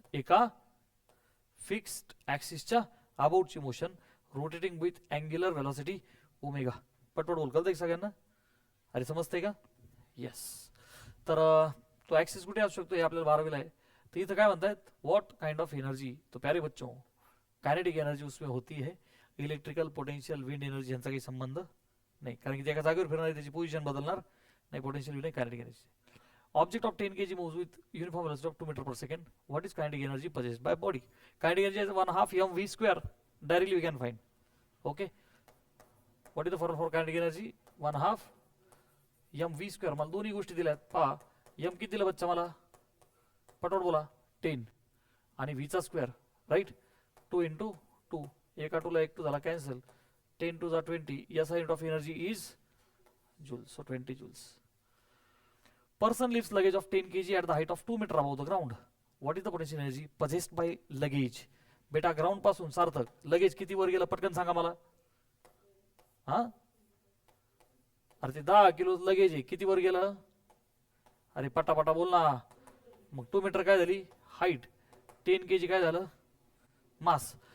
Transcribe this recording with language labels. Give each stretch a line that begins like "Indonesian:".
Marathi: एका fixed ऍक्सिसच्या अबाउटची motion rotating with angular velocity omega. पटपट बोल. कळतंय सगळ्यांना. अरे समजतंय का. येस. तर तो ऍक्सिस कुठे असू शकतो हे आपल्याला 12वीला आहे. तर इथं काय म्हणतायत
English: What kind of energy.
Hindi: तो प्यारे बच्चों कायनेटिक एनर्जी उसमें होती है.
Marathi: इलेक्ट्रिकल पोटेंशियल विंड एनर्जी यांचा काही संबंध नाही कारण की ते एका जागेवर फिरणार त्याची पोझिशन बदलणार नाही. पोटेंशियल नाही kinetic energy.
English: Object of 10 kg moves with uniform velocity of 2 meter per second. What is kinetic energy possessed by body? Kinetic energy is 1/2 mv square. Directly we can find. Okay. What is the formula for kinetic energy? 1/2 mv square.
Marathi: मला दोन्ही गोष्टी दिल्यात. पहा m किती दिलं बच्चा मला पटपट बोला 10 आणि v चा स्क्वेअर राईट. 2 into 2 एका 2 ला 1 2 झाला कॅन्सल. 10 to the 20 याचा
English: Unit of energy is joules. So 20 joules. Person lifts luggage of 10 kg at the height of 2 meter above the ground. What is the potential energy possessed by luggage?
Marathi: बेटा ground पासून सार्थक luggage किती वर गेलं पटकन सांगा मला. हा अरे ते 10 किलो लगेज आहे किती वर गेलं. अरे पटापटा बोल ना. मग 2 मीटर काय झाली हाईट. 10 kg काय झालं मास.